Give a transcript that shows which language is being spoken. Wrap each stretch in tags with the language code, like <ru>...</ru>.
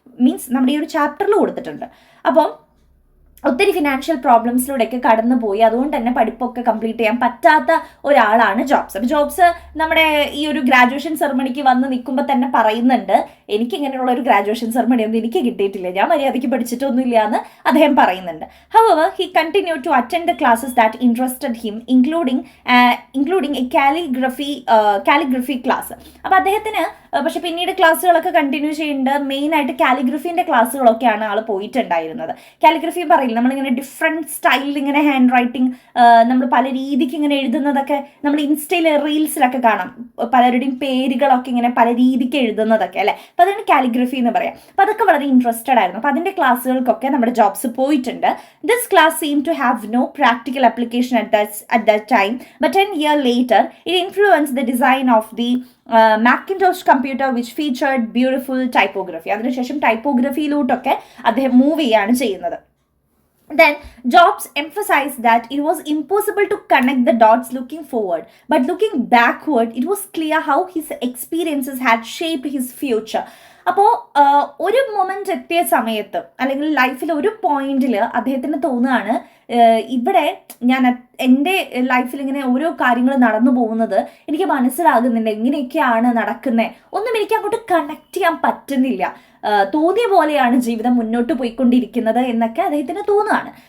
<ml>Means നമ്മുടെ ഈ ഒരു ചാപ്റ്ററിൽ കൊടുത്തിട്ടുണ്ട്. അപ്പം ഒത്തിരി ഫിനാൻഷ്യൽ പ്രോബ്ലംസിലൂടെയൊക്കെ കടന്നു പോയി അതുകൊണ്ട് തന്നെ പഠിപ്പൊക്കെ കംപ്ലീറ്റ് ചെയ്യാൻ പറ്റാത്ത ഒരാളാണ് ജോബ്സ്. അപ്പോൾ ജോബ്സ് നമ്മുടെ ഈ ഒരു ഗ്രാജുവേഷൻ സെറമണിക്ക് വന്ന് നിൽക്കുമ്പോൾ തന്നെ പറയുന്നുണ്ട്, എനിക്ക് ഇങ്ങനെയുള്ള ഒരു ഗ്രാജുവേഷൻ സെറമണി ഒന്നും എനിക്ക് കിട്ടിയിട്ടില്ല, ഞാൻ മര്യാദയ്ക്ക് പഠിച്ചിട്ടൊന്നുമില്ല എന്ന് അദ്ദേഹം പറയുന്നുണ്ട്.</ml> <en>However, he continued to attend the classes that interested him, including a calligraphy class.</en> <ml>അപ്പോൾ അദ്ദേഹത്തിന് പക്ഷെ പിന്നീട് ക്ലാസ്സുകളൊക്കെ കണ്ടിന്യൂ ചെയ്യുന്നുണ്ട്. മെയിനായിട്ട് കാലിഗ്രഫീൻ്റെ ക്ലാസ്സുകളൊക്കെയാണ് ആൾ പോയിട്ടുണ്ടായിരുന്നത്. കാലിഗ്രഫി പറയില്ല, നമ്മളിങ്ങനെ ഡിഫറെൻറ്റ് സ്റ്റൈലിൽ ഇങ്ങനെ ഹാൻഡ് റൈറ്റിംഗ് നമ്മൾ പല രീതിക്ക് ഇങ്ങനെ എഴുതുന്നതൊക്കെ നമ്മൾ ഇൻസ്റ്റയിൽ റീൽസിലൊക്കെ കാണാം, പലരുടെയും പേരുകളൊക്കെ ഇങ്ങനെ പല രീതിക്ക് എഴുതുന്നതൊക്കെ അല്ലേ. അപ്പോൾ അതാണ് കാലിഗ്രഫി എന്ന് പറയാം. അപ്പോൾ അതൊക്കെ വളരെ ഇൻട്രസ്റ്റഡ് ആയിരുന്നു. അപ്പോൾ അതിൻ്റെ ക്ലാസ്സുകൾക്കൊക്കെ നമ്മുടെ ജോബ്സ് പോയിട്ടുണ്ട്.</ml> <en>This class seem to have no practical application at that time, but 10 years later it influenced the design of the Macintosh computer which featured beautiful typography.</en> <ml>അതിനുശേഷം ടൈപ്പോഗ്രഫിയിലോട്ടൊക്കെ അദ്ദേഹം മൂവ് ചെയ്യാണ് ചെയ്യുന്നത്.</ml> <en>Then Jobs emphasized that it was impossible to connect the dots looking forward, but looking backward it was clear how his experiences had shaped his future.</en> <ml>അപ്പോൾ ഒരു moment എത്തിയ സമയത്ത് അല്ലെങ്കിൽ ലൈഫിൽ ഒരു പോയിന്റിൽ അദ്ദേഹത്തിന് തോന്നുകയാണ്, ഇവിടെ ഞാൻ എൻ്റെ ലൈഫിൽ ഇങ്ങനെ ഓരോ കാര്യങ്ങൾ നടന്നു പോകുന്നത് എനിക്ക് മനസ്സിലാകുന്നില്ല, എങ്ങനെയൊക്കെയാണ് നടക്കുന്നത്, ഒന്നും എനിക്ക് അങ്ങോട്ട് കണക്ട് ചെയ്യാൻ പറ്റുന്നില്ല, തോന്നിയ പോലെയാണ് ജീവിതം മുന്നോട്ട് പോയിക്കൊണ്ടിരിക്കുന്നത് എന്നൊക്കെ അദ്ദേഹത്തിന് തോന്നുകയാണ്.</ml>